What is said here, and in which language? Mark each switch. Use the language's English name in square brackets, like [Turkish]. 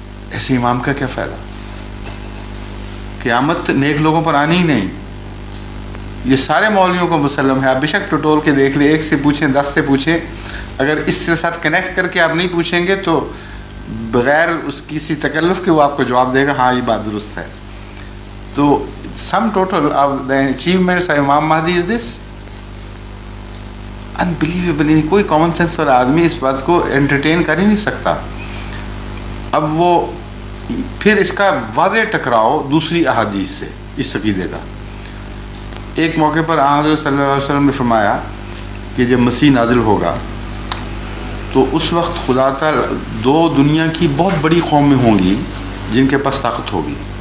[Urdu] ایسے امام کا کیا فائدہ؟ قیامت نیک لوگوں پر آنی ہی نہیں. یہ سارے مولویوں کو مسلم ہے. آپ بے شک ٹٹول کے دیکھ لیں، ایک سے پوچھیں 10 سے پوچھیں، اگر اس کے ساتھ کنیکٹ کر کے آپ نہیں پوچھیں گے تو بغیر اس کسی تکلف کے وہ آپ کو جواب دے گا ہاں یہ بات درست ہے. [English] تو sum total of the achievements of Imam Mahdi is this unbelievable. [Urdu] کوئی کامن سینس والا آدمی اس بات کو انٹرٹین کر ہی نہیں سکتا. اب وہ پھر اس کا واضح ٹکراؤ دوسری احادیث سے اس عقیدے کا. ایک موقع پر حضرت صلی اللہ علیہ وسلم نے فرمایا کہ جب مسیح نازل ہوگا تو اس وقت خدا تعالی 2 دنیا کی بہت بڑی قومیں ہوں گی جن کے پاس طاقت ہوگی.